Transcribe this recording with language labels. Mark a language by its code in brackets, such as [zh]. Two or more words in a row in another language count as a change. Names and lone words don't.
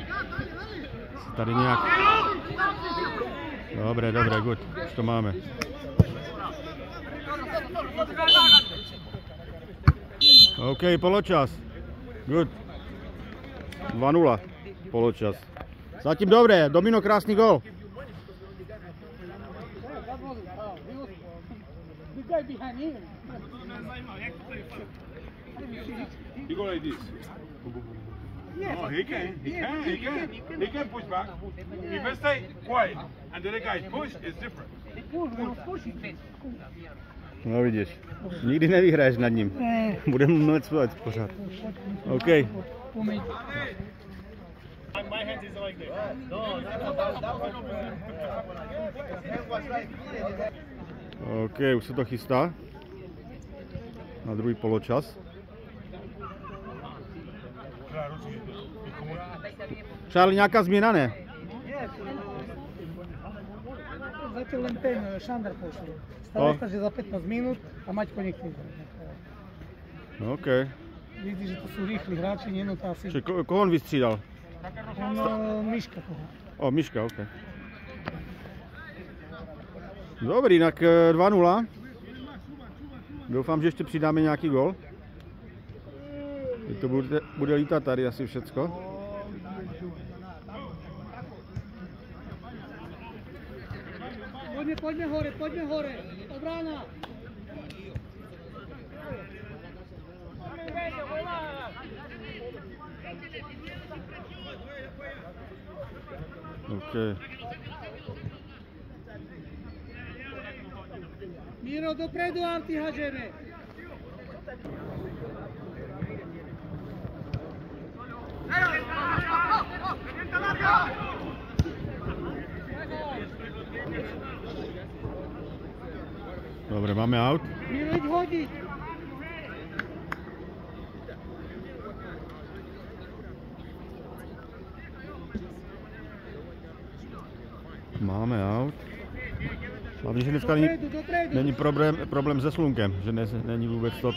[cs] Tady nějak... Dobré, good. Už to máme. OK, poločas. Good. 2-0. Poločas. Zatím dobré. Domino, krásný gól. [en] You go like this. No, he can push back. If I stay quiet and the other guy push, it's different. [cs] No vidíš, nikdy nevyhraješ nad ním. Budeme mluvit spolu pořád. OK. OK, už se to chystá. Na druhý poločas. Charlie, nějaká změna, ne? [sk] Zatiaľ len ten Šandar pošli. Stalo sa, že za 15 minút a Maťko nechce. OK. Vidíš, že to sú rýchli hráči, nie? No to asi... [cs] Čiže koho on vystřídal? Miška toho. O, Miška, OK. Dobrý, tak 2-0. Doufám, že ještě přidáme nějaký gól. To bude lítat tady asi všecko. [sk] Poďme hore, obrána. OK. Miro, dopredu, antihažeme. Dobre, máme out. Miro, idź hodiť. Máme aut. [cs] Hlavně, že dneska není problém se slunkem, že není vůbec toto.